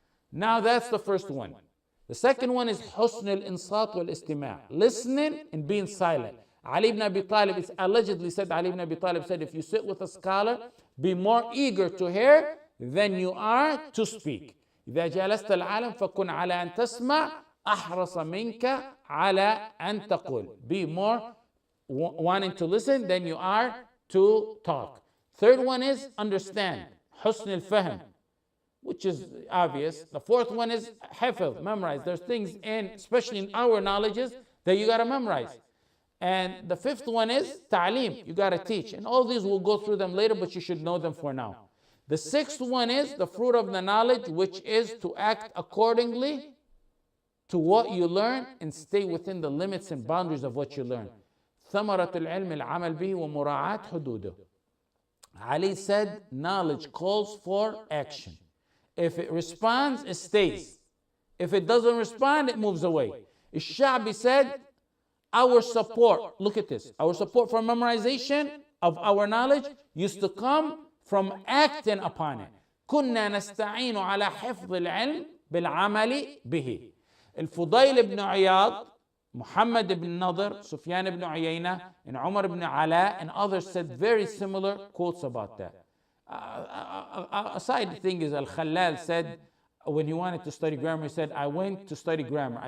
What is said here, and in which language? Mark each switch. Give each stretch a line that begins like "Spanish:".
English: Now that's the first one. The second one is husn al-insat wal-istima', listening and being silent. Ali ibn Abi Talib, it's allegedly said, Ali ibn Abi Talib said, if you sit with a scholar, be more eager to hear than you are to speak.
Arabic: إذا جلست العالم فكن على أن تسمع أحرص منك على أن تقول.
English: Be more wanting to listen than you are to talk. Third one is understand.
Arabic: حسن الفهم.
English: which is obvious. The fourth one is hifz, memorize. There's things in, especially in our knowledges, that you got to memorize. And the fifth one is ta'aleem, you got to teach. And all these we'll go through them later, but you should know them for now. The sixth one is the fruit of the knowledge, which is to act accordingly to what you learn and stay within the limits and boundaries of what you learn.
Arabic: ثمرة العلم العمل به ومراعاة حدوده.
English: Ali said, knowledge calls for action. If it responds, it stays. If it doesn't respond, it moves away. Ash-Sha'bi said, our support, look at this, our support for memorization of our knowledge used to come from acting upon it.
Arabic: كنا نستعين على حفظ العلم بالعمل به.
English: الفضيل ibn Iyad, Muhammad ibn Nadr, Sufyan ibn Uyayna, and Umar ibn Ala, and others said very similar quotes about that. A side thing is Al-Khallal said, when he wanted to study grammar, he said, I went to study grammar.